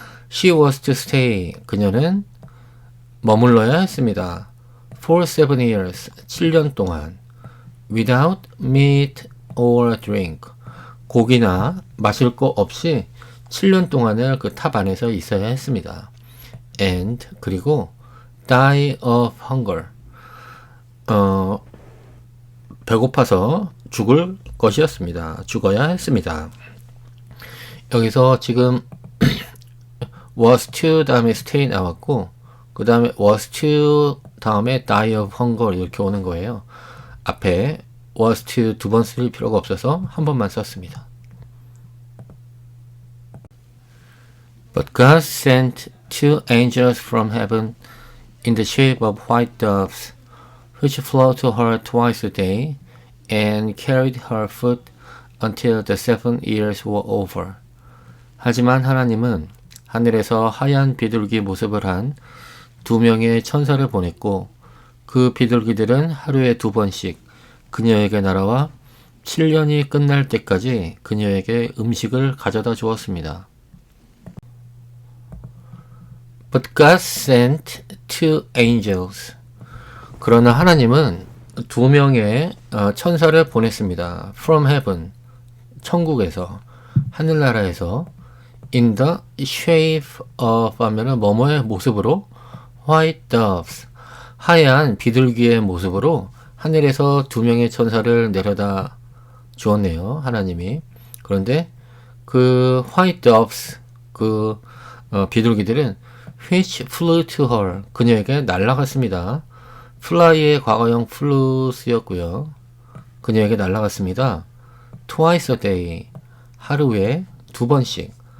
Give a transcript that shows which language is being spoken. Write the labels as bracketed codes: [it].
[en] She was to stay [ko] 그녀는 머물러야 했습니다. For 7 years 7년 동안 [en] without meat or drink [ko] 고기나 마실 거 없이 7년 동안을 그 탑 안에서 있어야 했습니다. And 그리고 [en] die of hunger [ko] 배고파서 죽을 것이었습니다. 죽어야 했습니다. 여기서 지금 was to 다음에 stay 나왔고 그 다음에 was to 다음에 die of hunger 이렇게 오는 거예요. 앞에 was to 두 번 쓸 필요가 없어서 한 번만 썼습니다. [en] But God sent two angels from heaven in the shape of white doves, which flew to her twice a day and carried her food until the 7 years were over. [ko] 하지만 하나님은 하늘에서 하얀 비둘기 모습을 한 2명의 천사를 보냈고 그 비둘기들은 하루에 2번씩 그녀에게 날아와 7년이 끝날 때까지 그녀에게 음식을 가져다 주었습니다. [en] But God sent two angels. [ko] 그러나 하나님은 2명의 천사를 보냈습니다. [en] From heaven, [ko] 천국에서, 하늘나라에서 [en] in the shape of [ko] 하면은 뭐뭐의 모습으로 white doves, 하얀 비둘기의 모습으로 하늘에서 2명의 천사를 내려다 주었네요. 하나님이. 그런데 그 white doves, 그 비둘기들은 [en] which flew to her, [ko] 그녀에게 날아갔습니다. fly의 과거형 flew 쓰였고요. 그녀에게 날아갔습니다. [en] twice a day, [ko] 하루에 2번씩.